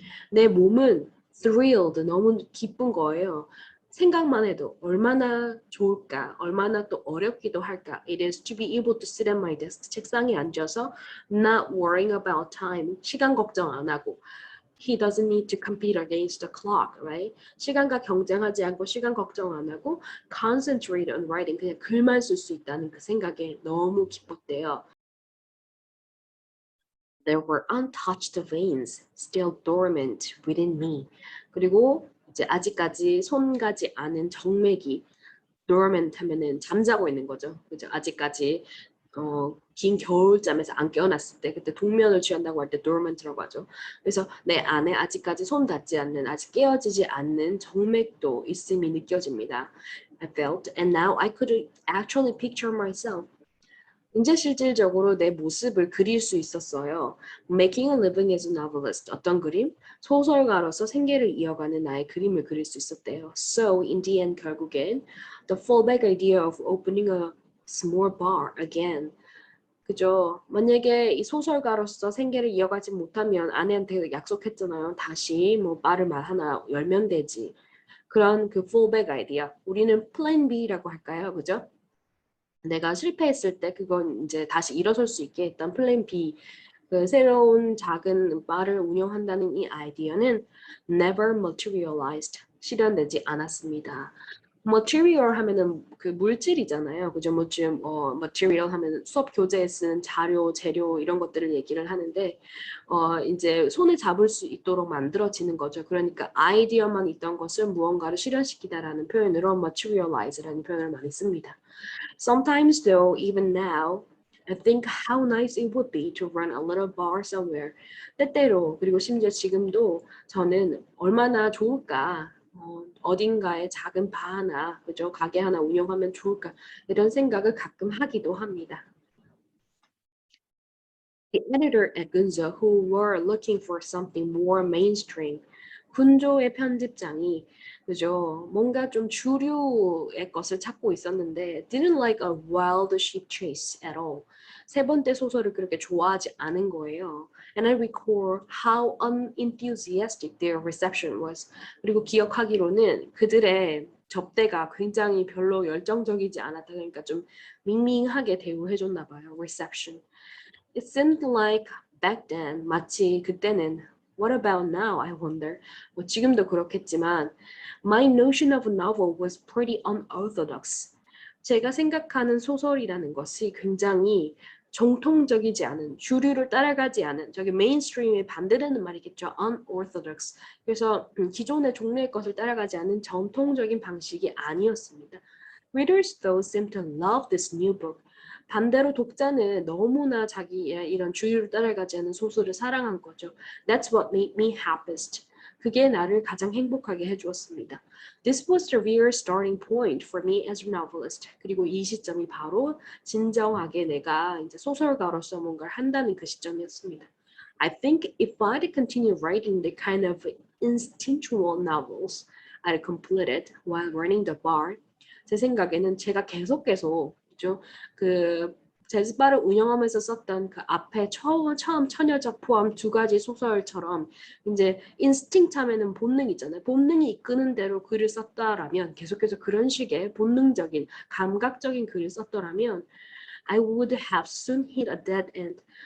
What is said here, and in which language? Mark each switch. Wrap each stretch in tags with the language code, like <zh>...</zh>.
<ko>내 몸은 thrilled, 너무 기쁜 거예요. 생각만 해도 얼마나 좋을까, 얼마나 또 어렵기도 할까.</ko> <en>It is to be able to sit at my desk,</en> <ko>책상에 앉아서</ko> <en>not worrying about time,</en> <ko>시간 걱정 안 하고.</ko> <en>He doesn't need to compete against the clock, right?</en> <ko>시간과 경쟁하지 않고 시간 걱정 안 하고</ko> <en>concentrate on writing,</en> <ko>그냥 글만 쓸 수 있다는 그 생각에 너무 기뻤대요.</ko> <en>There were untouched veins still dormant within me.</en> <ko>그리고 이제 아직까지 손 가지 않은 정맥이 dormant 하면은 잠자고 있는 거죠. 그죠? 아직까지 긴 겨울잠에서 안 깨어났을 때 그때 동면을 취한다고 할 때 dormant라고 하죠. 그래서 내 안에 아직까지 손 닿지 않는 아직 깨어지지 않는 정맥도 있음이 느껴집니다.</ko> <en>I felt and now I could actually picture myself.</en> <ko>이제 실질적으로 내 모습을 그릴 수 있었어요.</ko> <en>Making a living as a novelist.</en> <ko>어떤 그림? 소설가로서 생계를 이어가는 나의 그림을 그릴 수 있었대요.</ko> <en>So, in the end,</en> <ko>결국엔</ko> <en>the fallback idea of opening a small bar again.</en> <ko>그죠? 만약에 이 소설가로서 생계를 이어가지 못하면 아내한테 약속했잖아요. 다시 뭐 바를 하나 열면 되지. 그런 그 fallback 아이디어. 우리는 plan B라고 할까요? 그죠? 내가 실패했을 때 그건 이제 다시 일어설 수 있게 했던 플랜 B, 그 새로운 작은 바를 운영한다는 이 아이디어는</ko> <en>never materialized,</en> <ko>실현되지 않았습니다. material 하면은 그 물질이잖아요. 그죠? 뭐 지금 material 하면 수업 교재에 쓰는 자료, 재료 이런 것들을 얘기를 하는데 이제 손에 잡을 수 있도록 만들어지는 거죠. 그러니까 아이디어만 있던 것을 무언가를 실현시키다라는 표현으로 materialize라는 표현을 많이 씁니다.</ko> <en>Sometimes, though, even now, I think how nice it would be to run a little bar somewhere.</en> <ko>때때로, 그리고 심지어 지금도 저는 얼마나 좋을까, 어딘가에 작은 바 하나, 그죠? 가게 하나 운영하면 좋을까, 이런 생각을 가끔 하기도 합니다.</ko> <en>The editor at Gunzo, who were looking for something more mainstream,</en> <ko>군조의 편집장이 그죠? 뭔가 좀 주류의 것을 찾고 있었는데</ko> <en>didn't like a wild sheep chase at all.</en> <ko>세 번째 소설을 그렇게 좋아하지 않은 거예요.</ko> <en>And I recall how unenthusiastic their reception was.</en> <ko>그리고 기억하기로는 그들의 접대가 굉장히 별로 열정적이지 않았다. 그러니까 좀 밍밍하게 대우해 줬나 봐요.</ko> <en>reception. It seemed like back then,</en> <ko>마치 그때는</ko> <en>What about now, I wonder.</en> <ko>뭐 지금도 그렇겠지만</ko> <en>My notion of a novel was pretty unorthodox.</en> <ko>제가 생각하는 소설이라는 것이 굉장히 정통적이지 않은, 주류를 따라가지 않은, 저기 메인스트림에 반대되는 말이겠죠.</ko> <en>unorthodox.</en> <ko>그래서 기존의 종류의 것을 따라가지 않은 전통적인 방식이 아니었습니다.</ko> <en>Readers though seem to love this new book.</en> <ko>반대로 독자는 너무나 자기의 이런 주류를 따라가지 않은 소설을 사랑한 거죠.</ko> <en>That's what made me happiest.</en> <ko>그게 나를 가장 행복하게 해주었습니다.</ko> <en>This was the real starting point for me as a novelist.</en> <ko>그리고 이 시점이 바로 진정하게 내가 이제 소설가로서 뭔가를 한다는 그 시점이었습니다.</ko> <en>I think if I'd continue writing the kind of instinctual novels I'd completed while running the bar,</en> <ko>제 생각에는 제가 계속 그죠? 그 재즈바를 운영하면서 썼던 그 앞에 처음 처녀적 포함 두 가지 소설처럼 이제 인스팅트 하면은 본능 있잖아요. 본능이 이끄는 대로 글을 썼다라면 계속해서 그런 식의 본능적인 감각적인 글을 썼더라면</ko> <en>I would have soon hit a dead end.</en>